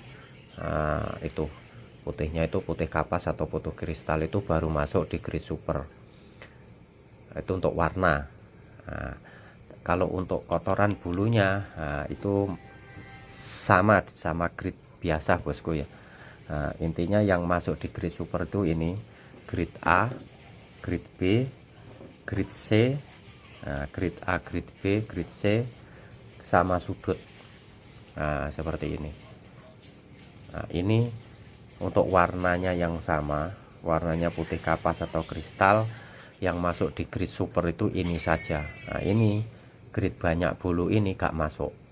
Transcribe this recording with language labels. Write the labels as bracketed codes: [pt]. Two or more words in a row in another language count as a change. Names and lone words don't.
[id] Itu putihnya itu putih kapas atau putih kristal, itu baru masuk di grade super. Itu untuk warna. Kalau untuk kotoran bulunya, itu sama grade biasa bosku ya. Intinya yang masuk di grade super itu ini grade A, grade B, grade C, grade A, grade B, grade C, sama sudut. Seperti ini. Ini untuk warnanya yang sama, warnanya putih kapas atau kristal. Yang masuk di grade super itu ini saja. Ini grade banyak bulu ini gak masuk.